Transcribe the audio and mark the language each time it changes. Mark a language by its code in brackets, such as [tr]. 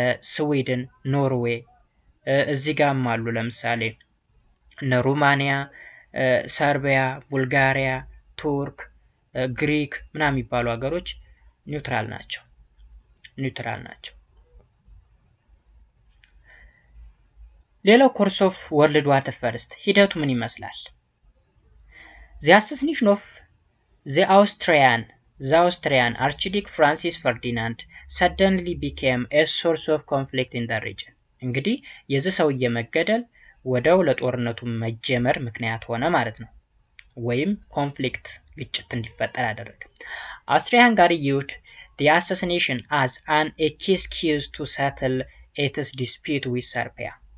[am] ስዊድን፣ ኖርዌይ እዚህ ጋርም አሉ። ለምሳሌ እነ ሩማኒያ፣ ሰርቢያ፣ ቡልጋሪያ፣ ቱርክ፣ ግሪክ ምናምን የሚባሉ ሀገሮች ኒውትራል ናቸው። ሌላው ኮርስ ኦፍ ወርልድ ዋር ፈርስት ሂደቱ ምን ይመስላል? [en] The assassination of the Austrian Archduke Francis Ferdinand suddenly became a source of conflict in the region. [am] እንግዲህ የዚህ ሰውዬ መገደል ወደው ለጦርነቱ መጀመር ምክንያት ሆነ ማለት ነው። ወይም ኮንፍሊክት ግጭት እንዲፈጠር አደረገ። [en] Austria-Hungary used the assassination as an excuse to settle its dispute with Serbia.